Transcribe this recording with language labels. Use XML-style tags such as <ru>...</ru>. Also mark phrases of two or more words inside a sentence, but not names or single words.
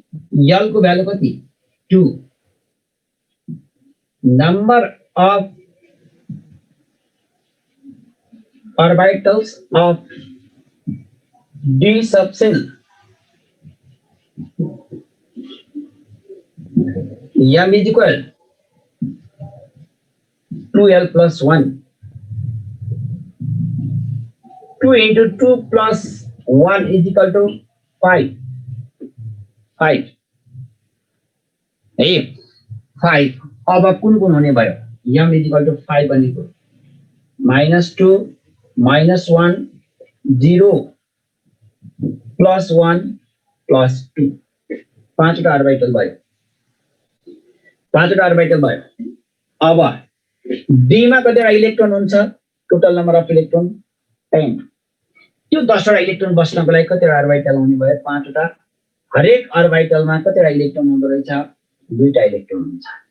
<en>L</en> <ne>को भ्यालु कति</ne> <en>2 number of orbitals of d subshell m is equal 2l plus 1 2 into 2 plus 1 is equal to 5 5 है 5</en> <ne>अब कुन कुन हुने भयो</ne> <en>m is equal to 5 भनेको -2 -1 0</en> <ne>+1 +2 पाँचवटा अर्बिटल भयो पाँचवटा अर्बिटल भयो अब d मा कतिवटा इलेक्ट्रोन हुन्छ</ne> <en>total number of electron</en> <ne>10 त्यो 10 वटा इलेक्ट्रोन बस्नको लागि कतिवटा अर्बिटल हुने भयो पाँचवटा हरेक अर्बिटलमा कतिवटा इलेक्ट्रोन हुँदो रहेछ दुईटा इलेक्ट्रोन हुन्छ</ne>